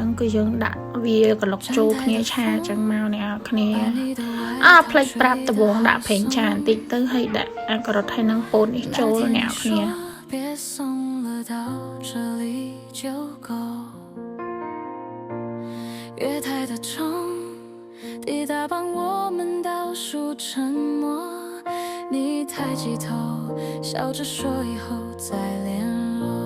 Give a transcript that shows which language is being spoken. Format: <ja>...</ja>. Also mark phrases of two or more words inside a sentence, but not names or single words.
<km>ហ្នឹងគឺយើងដាក់វាក្លុកចូលគ្នាឆាចឹងមកអ្នកគ្នាផ្លេចប្រាប់ដបងដាក់ប្រេងឆាបន្តិចទៅហើយដាក់អាក្រត់ហើយនឹងពោតនេះចូលអ្នកគ្នា</km> <zh>月台的钟滴答帮我们倒数沉默你抬起头笑着说以后再联络</zh>